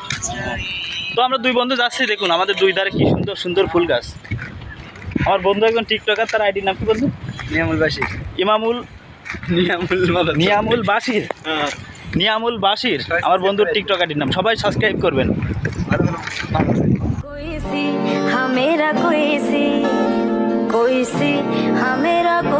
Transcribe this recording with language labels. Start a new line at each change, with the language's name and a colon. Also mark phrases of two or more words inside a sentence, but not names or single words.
Bangla: তো আমরা দুই বন্ধু যাচ্ছি, দেখুন আমাদের দুই ধারে কি সুন্দর সুন্দর ফুল গাছ। আমার বন্ধু একজন টিকটকার, তার আইডির নাম কি বন্ধু? নিয়ামুল বাসী। নিয়ামুল বাসির। নিয়ামুল বাসির আমার বন্ধুর টিকটক আইডির নাম, সবাই সাবস্ক্রাইব করবেন।
Hindi: कोई सी हाँ मेरा कोई सी हाँ मेरा